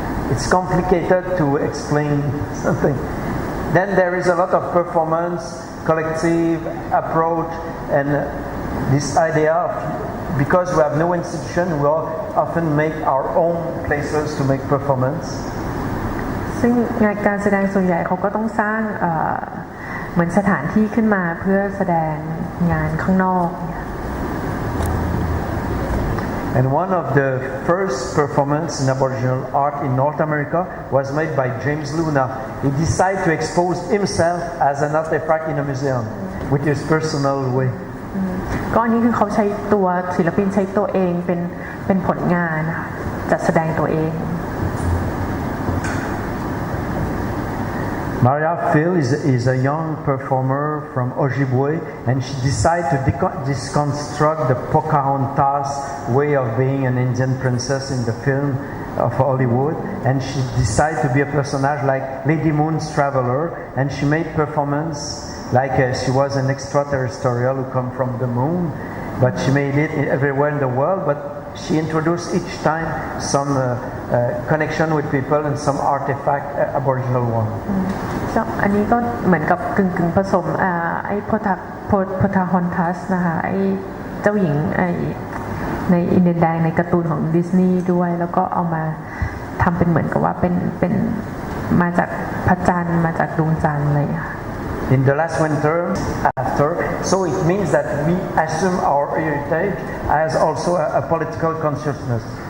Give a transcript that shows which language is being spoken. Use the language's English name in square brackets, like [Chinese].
[English] It's complicated to explain something. Then there is a lot of performance, collective approach, and this idea of because we have no institution, we all often make our own places to make performance. [Thai] ซึ่งงานการแสดงส่วนใหญ่เขาก็ต้องสร้างเหมือนสถานที่ขึ้นมาเพื่อแสดงงานข้างนอก [English] And one of the first performance in Aboriginal art in North America was made by James Luna. He decided to expose himself as an artifact in a museum with his personal way. [Thai] ก็อันนี้คือเขาใช้ตัวศิลปินใช้ตัวเองเป็นผลงานจัดแสดงตัวเอง [English] Maria Phil is a young performer from Ojibwe, and she decided to deconstruct the Pocahontas way of being an Indian princess in the film of Hollywood, and she decided to be a personage like Lady Moon's Traveler, and she made performance like she was an extraterrestrial who come from the moon, but she made it everywhere in the world, but she introduced each time some connection with people and some artifact, Aboriginal one. [Thai] อันนี้ก็เหมือนกับกึ่งผสมไอ้พทาฮอนทัสนะคะไอ้เจ้าหญิงในอินเดียแดงในการ์ตูนของดิสนีย์ด้วยแล้วก็เอามาทำเป็นเหมือนกับว่าเป็นมาจากพระจันทร์มาจากดวงจันทร์อะไรอย่างเงี้ย [English] In the last winter after, so it means that we assume our heritage as also a political consciousness.